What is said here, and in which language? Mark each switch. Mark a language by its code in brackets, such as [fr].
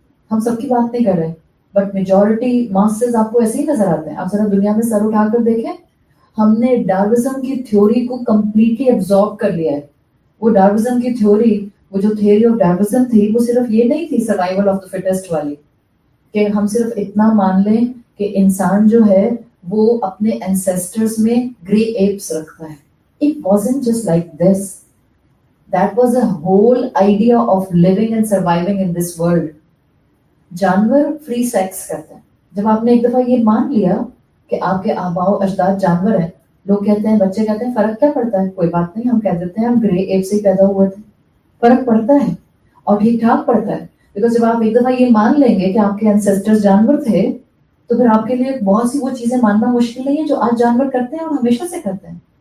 [ur] ہم سب کی بات نہیں کر رہے, بٹ میجورٹی ماسز آپ کو ایسے ہی نظر آتے ہیں. آپ ذرا دنیا میں سر اٹھا کر دیکھیں, ہم نے ڈاروزم کی تھیوری کو کمپلیٹلی ایبزارب کر لیا ہے. وہ ڈاروزم کی تھیوری, وہ جو تھیوری آف ڈاروزم تھی, وہ صرف یہ نہیں تھی سروائیول آف دا فٹسٹ والی, کہ ہم صرف اتنا مان لیں کہ انسان جو ہے وہ اپنے اینسیسٹرز میں گرے ایپس رکھتا ہے. [en] It wasn't just like this. That was a whole idea of living and surviving in this world. [ur] جانور فری سیکس کرتے ہیں. جب آپ نے ایک دفعہ یہ مان لیا کہ آپ کے آباء و اجداد جانور ہیں, لوگ کہتے ہیں, بچے کہتے ہیں فرق کیا پڑتا ہے, کوئی بات نہیں, ہم کہہ دیتے ہیں ہم گرے ایپ سے پیدا ہوئے تھے. فرق پڑتا ہے اور ٹھیک ٹھاک پڑتا ہے, بیکاز جب آپ ایک دفعہ یہ مان لیں گے کہ آپ کے انسیسٹرز جانور تھے, تو پھر آپ کے لیے بہت سی وہ چیزیں ماننا مشکل نہیں ہے جو آج جانور کرتے ہیں اور ہمیشہ سے کرتے ہیں.